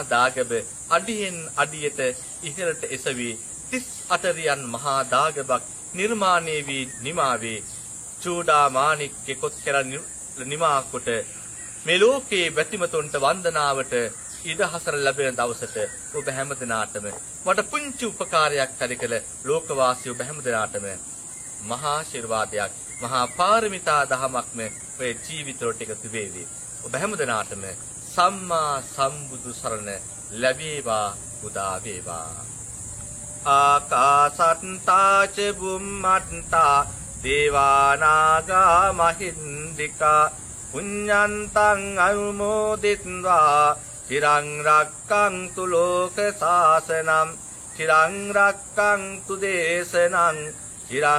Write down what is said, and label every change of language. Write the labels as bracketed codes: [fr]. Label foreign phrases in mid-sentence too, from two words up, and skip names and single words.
[si] දාගබ අඩියෙන් අඩියට ඉහළට එසවි 38 රියන් මහා දාගබක් නිර්මාණය වී නිමාවේ චූඩා මාණික්ක කොත්කර නිමා කොට මේ ලෝකේ බැතිමතුන්ට වන්දනාවට ඉඩහසර ලැබෙන දවසට ඔබ හැමදෙනාටම මට පුංචි උපකාරයක් කළ ලෝකවාසී ඔබ හැමදෙනාටම මහා ආශිර්වාදයක් මහා පාරමිතා දහමක්ම ඔය ජීවිතවලට එකතු වේවි. ඔබ හැමදෙනාටම සම්මා සම්බුදු සරණ ලැබේවා උදා වේවා. [pi] ආකාසත්තා ච බුම්මත්තා දේවානාගා මහින්దికා පුඤ්ඤන්තං අනුමෝදිත්වා චිරං රක්ඛන්තු ලෝක සාසනං චිරං රක්ඛන්තු දේශනං චිරං